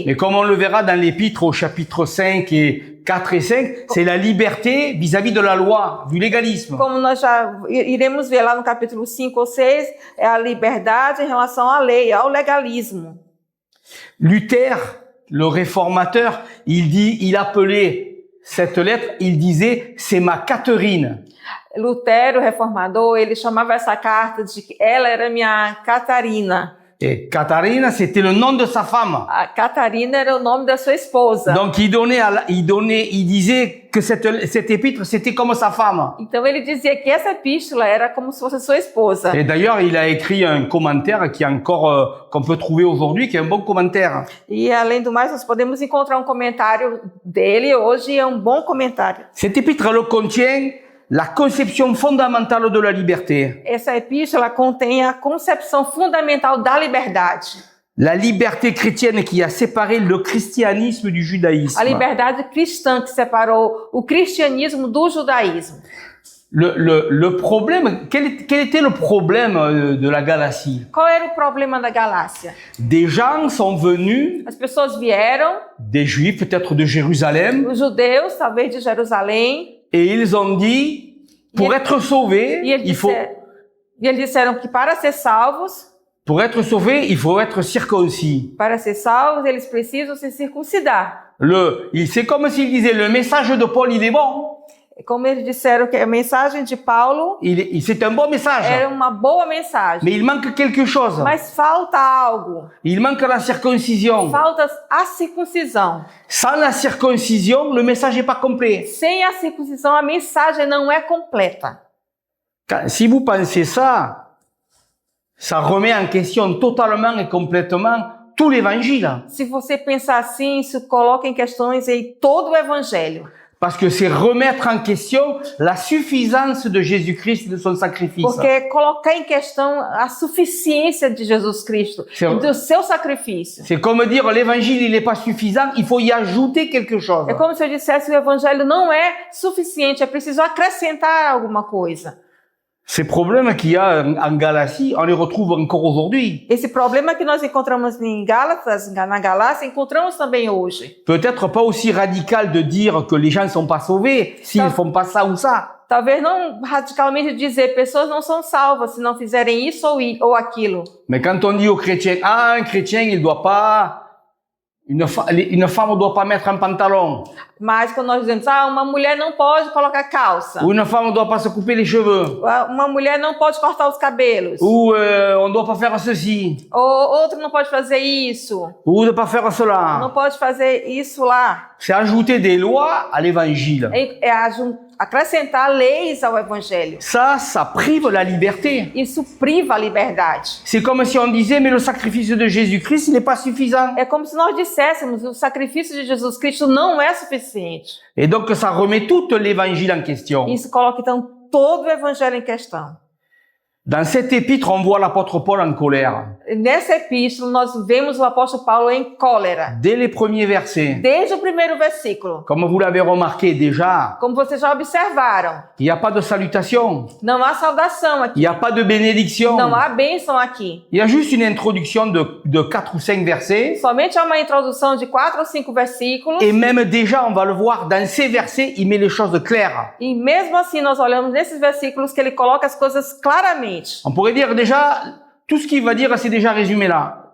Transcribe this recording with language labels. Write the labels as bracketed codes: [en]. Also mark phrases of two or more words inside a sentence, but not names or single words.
[fr] Mais comme on le verra dans l'épître au chapitre 5 et 4 et 5, c'est la liberté vis-à-vis de la loi, du légalisme. [pt] Como nós já iremos ver lá no capítulo 5 ou 6, é a liberdade em relação à lei, ao legalismo. [fr] Luther, le réformateur, il appelait cette lettre, il disait, c'est ma Catherine. [pt] Lutero, reformador, ele chamava essa carta de que ela era minha Catarina. [fr] Et Catharine, c'était le nom de sa femme. [pt] A Catarina era o nome da sua esposa. [fr] Donc il disait que cette épître, c'était comme sa femme. [pt] Então ele dizia que essa epístola era como se fosse sua esposa. [fr] Et d'ailleurs, il a écrit un commentaire qui est encore qu'on peut trouver aujourd'hui, qui est un bon commentaire. [pt] E além do mais, nós podemos encontrar um comentário dele hoje, é um bom comentário. [fr] Cette épître, elle contient la conception fondamentale de la liberté. [pt] Essa epístola contém a concepção fundamental da liberdade. [fr] La liberté chrétienne qui a séparé le christianisme du judaïsme. [pt] A liberdade cristã que separou o cristianismo do judaísmo. [fr] Le problème, quel était le problème de la Galatie? [pt] Qual era o problema da Galácia? [fr] Des gens sont venus, [pt] As pessoas vieram, [fr] des juifs peut-être de Jérusalem, [pt] os judeus, talvez de Jerusalém, [fr] et ils ont dit, pour être sauvés, [pt] eles disseram que para ser salvos, [fr] être circoncis. [pt] Para ser salvos, eles precisam se circuncidar. [fr] C'est comme s'ils disaient, le message de Paul, il est bon. [pt] Como eles disseram que a mensagem de Paulo [fr] c'est un bon message. [pt] Era uma boa mensagem. [fr] Mais il manque quelque chose. [pt] Mas falta algo. [fr] Il manque la circoncision. [pt] Falta a circuncisão. [fr] Sans la circoncision, le message n'est pas complet. [pt] Sem a circuncisão, a mensagem não é completa. [fr] Si vous pensez ça remet en question totalement et complètement tout l'évangile. [pt] Se você pensar assim, isso coloca em questões aí todo o evangelho. [fr] Parce que c'est remettre en question la suffisance de Jésus-Christ et de son sacrifice. [pt] Porque colocar em questão a suficiência de Jesus Cristo e do seu sacrifício. [fr] C'est comme dire l'évangile il n'est pas suffisant, il faut y ajouter quelque chose. [pt] É como se eu dissesse que o evangelho não é suficiente, é preciso acrescentar alguma coisa. [fr] Ces problèmes qu'il y a en Galatie, on les retrouve encore aujourd'hui. [pt] Esse problema que nós encontramos em Gálatas, na Galácia, encontramos também hoje. [fr] Peut-être pas aussi radical de dire que les gens ne sont pas sauvés s'ils ne font pas ça ou ça. [pt] Talvez não radicalmente dizer pessoas não são salvas se não fizerem isso ou aquilo. [fr] Mais quand on dit aux chrétiens, ah, un chrétien, il doit pas, une femme ne doit pas mettre un pantalon. [pt] Mas quando nós dizemos, uma mulher não pode colocar calça. [fr] Ou une femme ne doit pas se couper les cheveux. [pt] Uma mulher não pode cortar os cabelos. [fr] Ou on ne doit pas faire ceci. [pt] Ou outro não pode fazer isso. [fr] Ou ne pas faire cela. [pt] Não pode fazer isso lá. [fr] C'est ajouter des lois à l'évangile. [pt] Acrescentar leis ao evangelho. [fr] Ça prive la liberté. [pt] Isso priva a liberdade. [fr] C'est comme si on disait, mais le sacrifice de Jésus-Christ, il n'est pas suffisant. [pt] É como se nós disséssemos, o sacrifício de Jesus Cristo não é suficiente. [fr] Et donc, ça remet tout l'évangile en question. [pt] Isso coloca, então, todo o evangelho em questão. [fr] Dans cette épître, on voit l'apôtre Paul en colère. [pt] Nessa epístola, nós vemos o apóstolo Paulo em cólera. [fr] Dès les premiers versets. [pt] Desde o primeiro versículo. [fr] Comme vous l'avez remarqué déjà. [pt] Como vocês já observaram. [fr] Il n'y a pas de salutation. [pt] Não há saudação aqui. [fr] Il n'y a pas de bénédiction. [pt] Não há bênção aqui. [fr] Il y a juste une introduction de 4 ou 5 versets. [pt] Somente há uma introdução de 4 ou 5 versículos. [fr] Et même déjà, on va le voir, dans ces versets, il met les choses claires. [pt] E mesmo assim, nós olhamos nesses versículos que ele coloca as coisas claramente. [fr] On pourrait dire déjà, tout ce qu'il va dire, c'est déjà résumé là.